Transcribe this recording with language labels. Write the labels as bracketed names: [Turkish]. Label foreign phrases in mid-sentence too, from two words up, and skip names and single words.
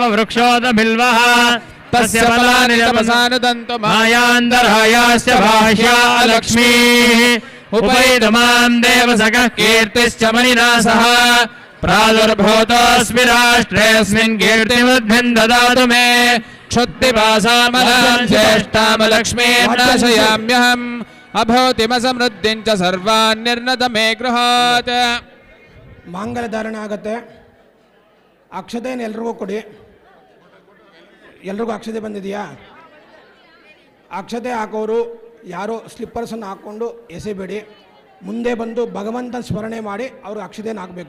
[Sanskrit] ವೃಕ್ಷೋದಬಿಲ್ವಃ ತಸ್ಯ ಫಲಾನಿ ತಪಸಾನುದಂತು ಮಾಯಾಂತರಾಯಾಸ್ಯ ಭಾಷ್ಯಾ ಲಕ್ಷ್ಮೀಃ ಉಪೈತಮಾಂ ದೇವಸಖಃ ಕೀರ್ತಿಶ್ಚ ಮಣಿನಾ ಸಹ ಪ್ರಾದುರ್ಭೂತೋऽಸ್ಮಿ ರಾಷ್ಟ್ರೇऽಸ್ಮಿನ್ ಕೀರ್ತಿಮದ್ಭಿಂ ದದಾತು ಮೇ ಕ್ಷುತ್ತಿಪಾಸಾಮಲಾಂ ಜ್ಯೇಷ್ಠಾಂ ಲಕ್ಷ್ಮೀಂ ನಾಶಯಾಮ್ಯಹಂ ಅಭೂತಿಮಸಮೃದ್ಧಿಂ ಚ ಸರ್ವಾನ್ ನಿರ್ನತ ಮೇ ಗೃಹಾತ್. [Kannada] ಮಾಂಗಲ್ಯ ಧಾರಣೆ ಆಗುತ್ತೆ. ಅಕ್ಷತೆಯನ್ನು ಎಲ್ರಿಗೂ ಕೊಡಿ. ಎಲ್ರಿಗೂ ಅಕ್ಷತೆ ಬಂದಿದೆಯಾ? ಅಕ್ಷತೆ ಹಾಕೋರು ಯಾರೋ ಸ್ಲಿಪ್ಪರ್ಸನ್ನು ಹಾಕ್ಕೊಂಡು ಎಸೆಬೇಡಿ. ಮುಂದೆ ಬಂದು ಭಗವಂತನ ಸ್ಮರಣೆ ಮಾಡಿ ಅವ್ರಿಗೆ ಅಕ್ಷತೆಯನ್ನು ಹಾಕಬೇಕು.